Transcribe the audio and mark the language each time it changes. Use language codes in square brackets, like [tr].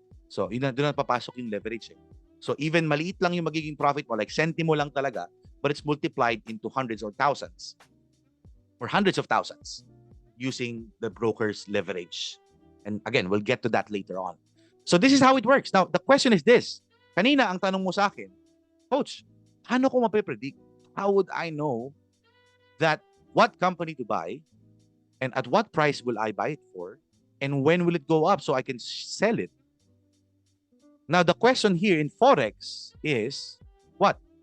[tl] So, doon na papasok yung leverage. So, even maliit lang yung magiging profit mo, like sentimo lang talaga, [en] but it's multiplied into hundreds or thousands or hundreds of thousands using the broker's leverage. And again, we'll get to that later on. So this is how it works. Now, the question is this. [tl] Kanina, ang tanong mo sa akin, Coach, paano ko mapipredict? [en] How would I know that what company to buy and at what price will I buy it for and when will it go up so I can sell it? Now, the question here in Forex is, what?